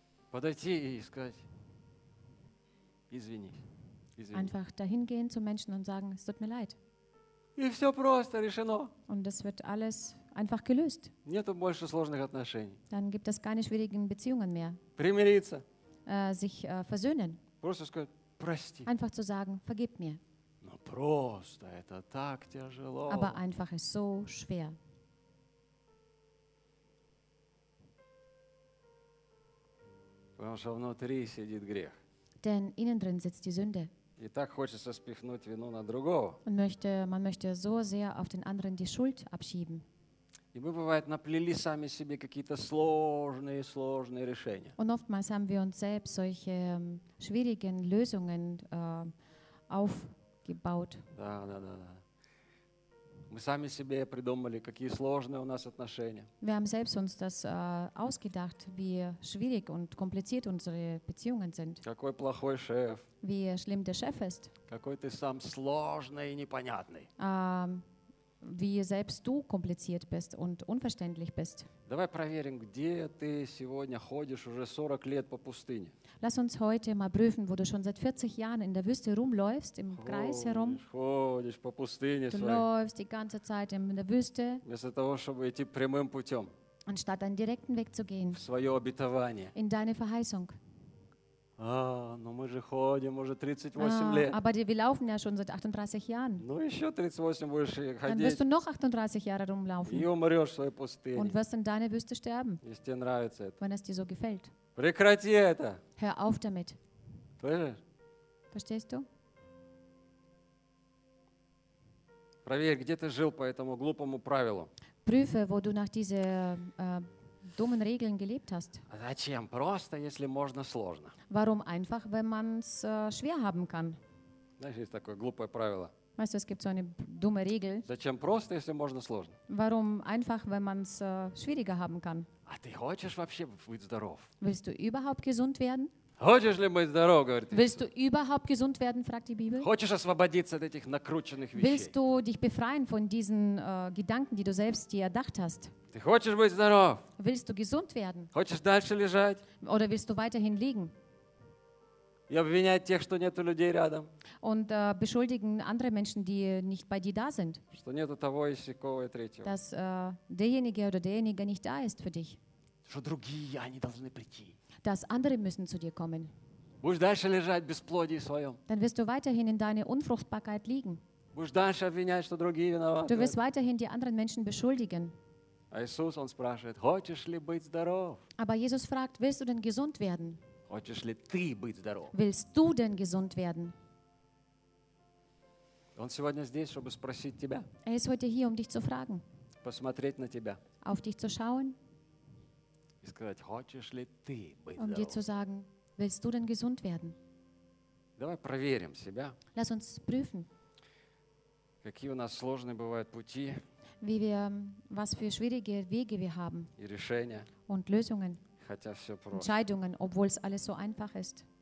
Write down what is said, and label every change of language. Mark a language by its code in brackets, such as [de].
[ru] Подойти и сказать извини. Извини. [de] Einfach dahin gehen zu Menschen und sagen, es tut mir leid. [ru] И все просто решено. [de] Und es wird alles einfach gelöst. [ru] Нету больше сложных отношений. [de] Dann gibt es keine schwierigen Beziehungen mehr. [ru] Примириться. [de] Sich versöhnen. [ru] Просто сказать, прости. [de] Einfach zu sagen, vergib mir. [ru] Но просто это так тяжело. [de] Aber einfach ist so schwer. [ru] Потому что внутри сидит грех. [de] Denn innen drin sitzt die Sünde. [ru] И так хочется спихнуть вину на другого. [de] Und möchte, man möchte so sehr auf den anderen die Schuld abschieben. [ru] И мы, бывает, наплели сами себе какие-то сложные, сложные решения. [de] Und oftmals haben wir uns selbst solche schwierigen Lösungen aufgebaut. [ru] Да, да, да, да. Мы сами себе придумали, какие сложные у нас отношения. [de] Wir haben selbst uns das ausgedacht, wie schwierig und kompliziert unsere Beziehungen sind. [ru] Какой плохой шеф. [de] Wie schlimm der Chef ist. [ru] Какой ты сам сложный и непонятный. [de] Wie selbst du kompliziert bist und unverständlich bist. [ru] Давай проверим, где ты сегодня ходишь уже 40 лет по пустыне. [de] Lass uns heute mal prüfen, wo du schon seit 40 Jahren in der Wüste rumläufst, im [ru] ходишь, [de] Kreis herum. [ru] Ходишь по пустыне [de] du [ru] своей. [de] Läufst die ganze Zeit in der Wüste. [ru] Вместо того, чтобы идти прямым путем. [de] Anstatt einen direkten Weg zu gehen. [ru] В свое обетование. [de] In deine Verheißung. [ru] Но мы же ходим уже 38 лет. [de] Aber wir laufen ja schon seit 38 Jahren. [ru] Ну еще 38 будешь ходить. [de] Dann wirst du noch 38 Jahre rumlaufen. [ru] И умрешь в своей пустыне. [de] Und wirst in deine Wüste sterben. [ru] Если тебе нравится это. [de] Wenn es dir so gefällt. [ru] Прекрати это. [de] Hör auf damit. Verstehst du? [ru] Проверь, где ты жил по этому глупому правилу. [de] Prüfe, wo du nach diese dummen Regeln gelebt hast. [ru] Зачем? Просто, если можно сложно. [de] Warum einfach, wenn man es schwer haben kann? [ru] Знаешь, есть такое глупое правило. [de] Weißt du, es gibt so eine dumme Regel. [ru] Зачем просто, если можно сложно? [de] Warum einfach, wenn man es schwieriger haben kann? [ru] А ты хочешь вообще быть здоров? [de] Willst du überhaupt gesund werden? [ru] Хочешь ли быть здоров, говорит Иисус? [de] Willst du überhaupt gesund werden, fragt die Bibel. [ru] Хочешь освободиться от этих накрученных вещей? [de] Willst du dich befreien von diesen Gedanken, die du selbst dir erdacht hast? [ru] Ты хочешь быть здоров? [de] Willst du gesund werden? [ru] Хочешь дальше лежать? [de] Oder willst du weiterhin liegen? [ru] И обвинять тех, что нету людей рядом? [de] Und beschuldigen andere Menschen, die nicht bei dir da sind? [ru] Что нету того и сякого и третьего? [de] Dass derjenige oder derjenige nicht da ist für dich? [ru] Что другие, они должны прийти? [de] Dass andere müssen zu dir kommen? [ru] Будешь дальше лежать в бесплодии своем? [de] Dann wirst du weiterhin in deiner Unfruchtbarkeit liegen? [ru] Будешь дальше обвинять, что другие виноваты? [de] Du wirst weiterhin die anderen Menschen beschuldigen? [ru] А Иисус, он спрашивает, хочешь ли быть здоров? [de] Aber Jesus fragt, willst du denn gesund werden? [ru] Хочешь ли ты быть здоров? [de] Willst du denn gesund werden? [ru] Он сегодня здесь, чтобы спросить тебя. [de] Er ist heute hier, um dich zu fragen. [ru] Посмотреть на тебя. [de] Auf dich zu schauen. [ru] И сказать, хочешь ли ты быть здоров? [de] Um dir zu sagen, willst du denn gesund werden? [ru] Давай проверим себя. [de] Lass uns prüfen. [ru] Какие у нас сложные бывают пути. [de] Wie wir, was für schwierige Wege wir haben. [ru] И решения. [de] Und Lösungen. [ru] Хотя все просто. [de] Entscheidungen, obwohl es alles so einfach ist.